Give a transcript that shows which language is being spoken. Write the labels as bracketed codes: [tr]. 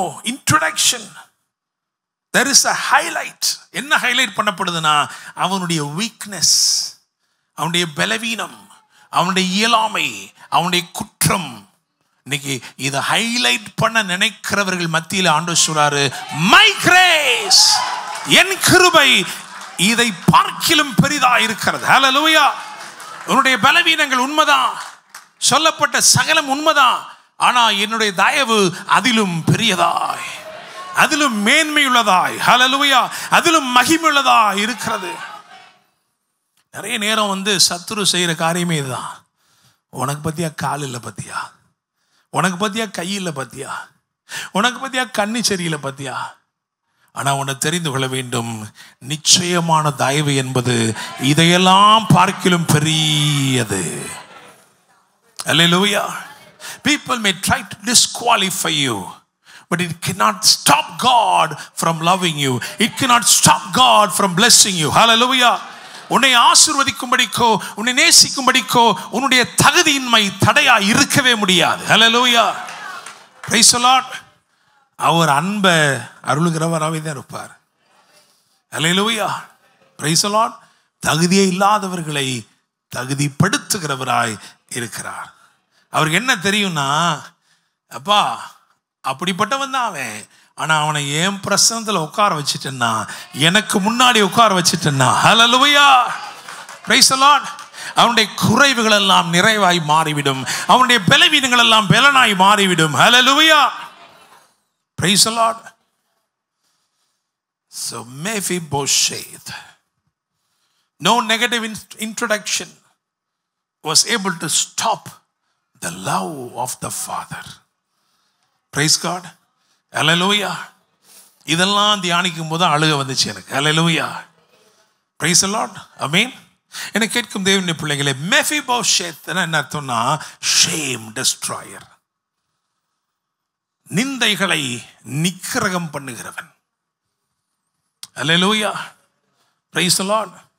[en] Introduction, there is a highlight. [ta] என்ன highlight பண்ணப்படுதுன்னா அவனுடைய weakness, அவனுடைய பலவீனம், அவனுடைய இயலாமை, அவனுடைய குற்றம். இன்னைக்கு இதை ஹைலைட் பண்ண நினைக்கிறவர்கள் மத்தியில் ஆண்டவர் சொல்றாரு, [en] my grace, [ta] என் கிருபை இதை பார்க்கிலும் பெரிதா இருக்கிறது. ஹல்லேலூயா. உன்னுடைய பலவீனங்கள் உண்மைதான், சொல்லப்பட்ட சகலம் உண்மைதான், ஆனா என்னுடைய தயவு அதிலும் பெரியதாய், அதிலும் மேன்மையுள்ளதாய், ஹல்லேலூயா, அதிலும் மகிமையுள்ளதாய் இருக்கிறது. நிறைய நேரம் சத்துரு செய்யற காரியமே இதுதான். உனக்கு பத்தியா கால் இல்லை பத்தியா, உனக்கு பத்தியா கை இல்லை பத்தியா, உனக்கு பத்தியா கண்ணு சரியில்லை பத்தியா. ஆனா உன்னை தெரிந்து கொள்ள வேண்டும், நிச்சயமான தயவு என்பது இதையெல்லாம் பார்க்கிலும் பெரியது. [en] Hallelujah. People may try to disqualify you, but it cannot stop God from loving you. It cannot stop God from blessing you. Hallelujah. [ta] உன்னை ஆசீர்வதிக்கும்படிக்கோ உன்னை நேசிக்கும்படிக்கோ உன்னுடைய தகுதியின்மை தடையா இருக்கவே முடியாது. [en] Hallelujah. Praise the Lord. [ta] அவர் அன்பை அருளுகிறவராகவே தான் இருப்பார். [en] Hallelujah. Praise the Lord. [ta] தகுதியே இல்லாதவர்களை தகுதிப்படுத்துகிறவராய் இருக்கிறார். அவருக்கு என்ன தெரியும்னா, அப்பா அப்படிப்பட்டவன் தான் அவன், ஆனா அவனை என் பிரசனத்தில் உட்கார வச்சுட்டேன்னா, எனக்கு முன்னாடி உட்கார வச்சுட்டேன்னா, ஹல்லேலூயா, [en] praise the lord, [ta] அவனுடைய குறைவுகள் எல்லாம் நிறைவாய் மாறிவிடும், அவனுடைய பலவீனங்கள் எல்லாம் பலனாய் மாறிவிடும். [en] Hallelujah, praise the lord. So Mephibosheth, no negative introduction was able to stop the love of the Father. Praise God. Hallelujah. [ta] இதெல்லாம் தியானிக்கும் போது அழுக வந்துச்சு எனக்கு. [en] Hallelujah. Praise the Lord. Amen. [ta] என்னை கேட்கும் தேவனுடைய பிள்ளைகளே, மெஃபிபோஷேத் என்ன அர்த்தம்னா [en] shame destroyer, [ta] நிந்தைகளை நிக்கிரகம் பண்ணுகிறவன். [en] Hallelujah. Praise the Lord.